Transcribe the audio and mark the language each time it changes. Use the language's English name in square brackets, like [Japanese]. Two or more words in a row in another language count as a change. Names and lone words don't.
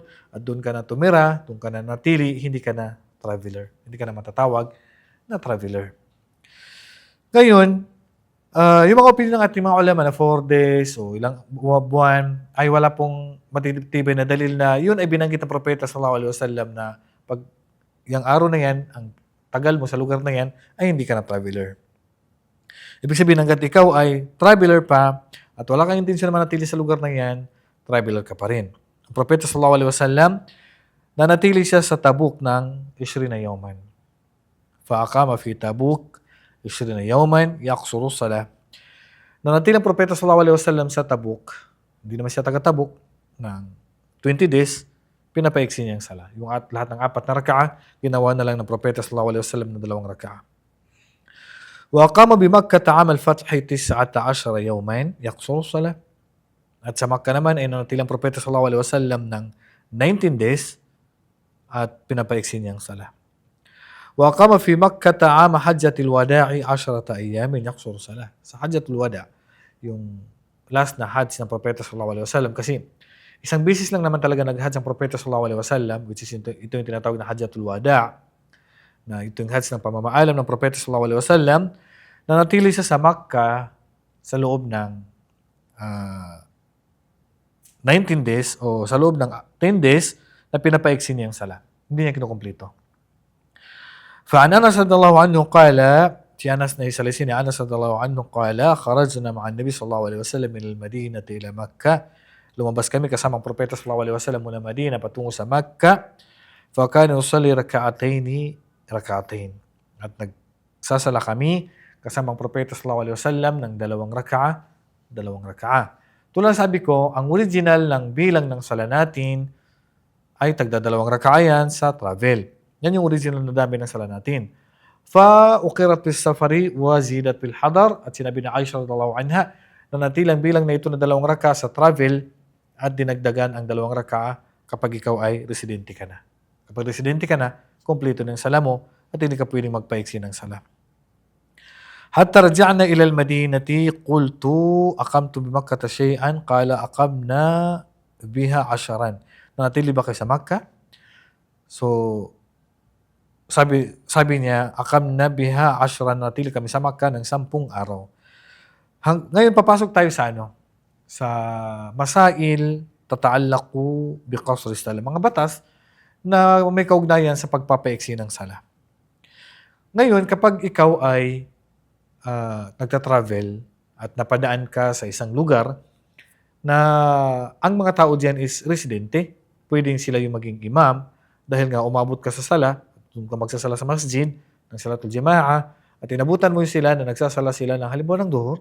[Filipino] At doon ka na tumira. Doon ka na natili. Hindi ka na traveler. Hindi ka na matatawag na traveler. Ngayon, yung mga opinion ng ating mga ulama na 4 days o ilang buwan ay wala pong matitibay na dalil na yun ay binanggit ng propeta [Arabic] صلى الله عليه وسلم [Filipino] na pag yung araw na yan, ang tagal mo sa lugar na yan, ay hindi ka na traveler. Ibig sabihin, hanggat ikaw ay traveler pa at wala kang intensyon na manatili sa lugar na yan, traveler ka pa rin. Ang propeta [Arabic] صلى الله عليه وسلم, [Filipino] nanatili siya sa Tabuk ng 20 yawman. [Arabic] فأقام في تبوك 20 يوما يقصر صلاة. [Filipino] Nanatili ang propeta [Arabic] صلى الله عليه وسلم [Filipino] sa Tabuk. Hindi naman siya taga Tabuk ng 20 days, pinapaiksi niya ang sala. Yung lahat ng 4 na raka'a, ginawa na lang ng propeta [Arabic] صلى الله عليه وسلم [Filipino] ng 2 raka'a. [Arabic] وقام بمكة عام الفتح 19 يوما يقصر صلاة. [Filipino] At sa Makkah naman ay nanatili ang propeta [Arabic] صلى الله عليه وسلم [Filipino] ng 19 days at pinapaiksi niya ang sala. [Arabic] وقام في مكة عام حجة الوداع 10 أيام يقصر صلاة. [Filipino] Sa Hajjatul Wada, yung last na Hajj ng Propeta [Arabic] صلى الله عليه وسلم, [Filipino] kasi isang bisis lang naman talaga nag-Hajj ang Propeta [Arabic] صلى الله عليه وسلم, [English] which is [Filipino] ito yung tinatawag na Hajjatul Wada, na ito yung Hajj ng pamamaalam ng Propeta [Arabic] صلى الله عليه وسلم, [Filipino] na natili siya sa Makkah sa loob ng 19 days o sa loob ng 10 days na pinapaiksi niya ang sala. Hindi niya kinukumplito. [Arabic] فعن أنس رضي الله عنه قال في أنس نيسالسين أنس رضي الله عنه قال خرجنا مع النبي صلى الله عليه وسلم من المدينة إلى مكة. [Filipino] Lumabas kami kasama ang propeta [Arabic] صلى الله عليه وسلم [Filipino] mula Madina patungo sa Makkah. [Arabic] فكان يصلي ركعتين. [Filipino] At nagsasala kami kasama ang propeta [Arabic] صلى الله عليه وسلم [Filipino] ng 2 raka'a. Tulad sabi ko, ang original ng bilang ng sala natin ay tagda 2 raka'a yan sa travel. Yan yung original na dami ng sala natin. [Arabic] فأقرت في السفر وزيدت في الحضر. [Filipino] At sinabi na Aisha [Arabic] رضي الله عنها [Filipino] na natilang bilang na ito na 2 raka'a sa travel at dinagdagan ang 2 raka'a kapag ikaw ay residente ka na. Kapag residente ka na, kompleto ng sala mo at hindi ka pwedeng magpaiksi ng sala. [Arabic] حتى رجعنا إلى المدينة قلت أقمت بمكة شيئا قال أقمنا بها 10. [Filipino] Nanatili ba kayo sa Makkah? So, sabi niya, [Arabic] أقمنا بها 10, [Filipino] natili kami sa Makkah ng 10 araw. Ngayon papasok tayo sa sa [Arabic] مسائل تتعلق بقصر صلاة, [Filipino] mga batas na may kaugnayan sa pagpapaiksi ng sala. Ngayon, kapag ikaw ay nagta-travel at napadaan ka sa isang lugar na ang mga tao diyan is residente, pwedeng sila yung maging imam dahil nga umabot ka sa sala, doon ka magsasala sa masjid, ng [Arabic] صلاة الجماعة, [Filipino] at inabutan mo yung sila na nagsasala sila ng halimbawa ng duhur.